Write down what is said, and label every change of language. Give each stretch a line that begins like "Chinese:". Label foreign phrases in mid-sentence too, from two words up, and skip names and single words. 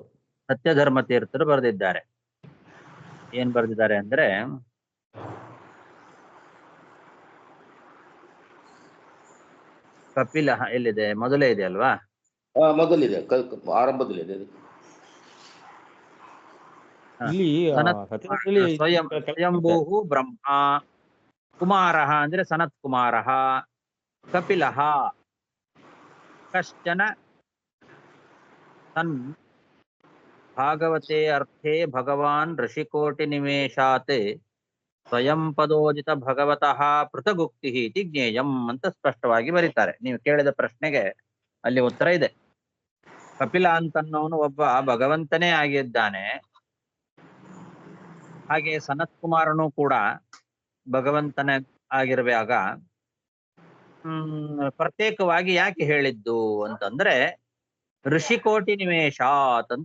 Kannada: ಸತ್ಯಧರ್ಮ ತೀರ್ಥರು ಬರೆದಿದ್ದಾರೆ. ಏನ್ ಬರೆದಿದ್ದಾರೆ ಅಂದ್ರೆ, ಕಪಿಲ ಎಲ್ಲಿದೆ? ಮೊದಲೇ ಇದೆ ಅಲ್ವಾ? ಮೊದಲಿದೆ, ಆರಂಭದಲ್ಲಿದೆ. ಸ್ವಯಂಭೂ ಬ್ರಹ್ಮ, ಕುಮಾರ ಅಂದ್ರೆ ಸನತ್ ಕುಮಾರ,
Sanskrit: ಕಪಿಲ ಕಶ್ಚನ ಸನ್ ಭಾಗವತೆ ಅರ್ಥೇ ಭಗವಾನ್ ಋಷಿಕೋಟಿ ನಿಮೇಶಾತ್ ಸ್ವಯಂ ಪದೋಜಿತ ಭಗವತಃ ಪೃಥಗುಕ್ತಿ ಇತಿ ಜ್ಞೇಯಂ
Kannada: ಅಂತ ಸ್ಪಷ್ಟವಾಗಿ ಬರೀತಾರೆ. ನೀವು ಕೇಳಿದ ಪ್ರಶ್ನೆಗೆ ಅಲ್ಲಿ ಉತ್ತರ ಇದೆ. ಕಪಿಲ ಅಂತನ್ನೋನು ಒಬ್ಬ ಭಗವಂತನೇ ಆಗಿದ್ದಾನೆ. ಹಾಗೆ ಸನತ್ ಕುಮಾರನು ಕೂಡ ಭಗವಂತನೇ ಆಗಿರುವಾಗ ಪ್ರತ್ಯೇಕವಾಗಿ ಯಾಕೆ ಹೇಳಿದ್ದು ಅಂತಂದ್ರೆ,
Sanskrit: ಋಷಿಕೋಟಿ ನಿವೇಶಾತ್
Kannada: ಅಂತ.